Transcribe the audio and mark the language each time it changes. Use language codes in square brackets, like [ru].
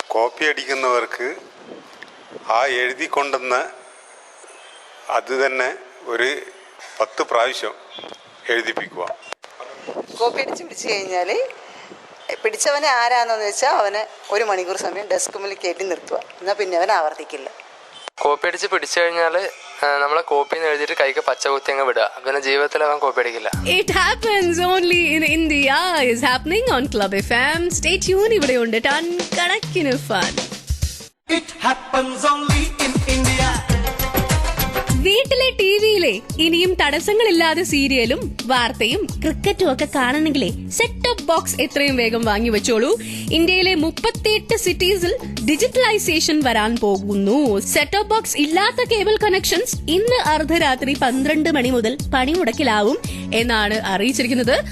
[ml] Copy അടിക്കുന്നവർക്ക് ആ എഴുതി കൊണ്ടുവന്ന അത് തന്നെ ഒരു 10 പ്രാവശ്യം എഴുതിപ്പിക്കുക. കോപ്പി അടിച്ച് പിടിച്ചു കഴിഞ്ഞാൽ പിടിച്ചവനെ ആരാണെന്ന് വെച്ചാൽ അവന് 1 മണിക്കൂർ സമയം ഡെസ്ക് മുന്നിൽ കയറ്റി നിർത്തുക. എന്നാൽ പിന്നെ അവൻ ആവർത്തിക്കില്ല. കോപ്പി അടിച്ച് പിടിച്ചു കഴിഞ്ഞാൽ നമ്മളെ കോപ്പി എഴുതിയിട്ട് കൈക്ക് പച്ച കുത്തി അങ്ങ് വിടുക. പിന്നെ ജീവിതത്തിൽ അവൻ കോപ്പി അടിക്കില്ല. [en] It happens only in India is happening on Club FM. Stay tuned. [ml] ഇവിടെയുണ്ട് ടൺ കണക്കിന് fun. [en] It happens only in India. [ml] വീട്ടിലെ ടിവിയിലെ ഇനിയും തടസ്സങ്ങളില്ലാതെ സീരിയലും വാർത്തയും ക്രിക്കറ്റും ഒക്കെ കാണണമെങ്കിലേ സെറ്റ് ടോപ്പ് ബോക്സ് എത്രയും വേഗം വാങ്ങി വെച്ചോളൂ. ഇന്ത്യയിലെ 38 സിറ്റീസിൽ ഡിജിറ്റലൈസേഷൻ വരാൻ പോകുന്നു. സെറ്റ് ടോപ്പ് ബോക്സ് ഇല്ലാത്ത കേബിൾ കണക്ഷൻസ് ഇന്ന് അർദ്ധരാത്രി 12 മണി മുതൽ പണിമുടക്കിലാവും എന്നാണ് അറിയിച്ചിരിക്കുന്നത്.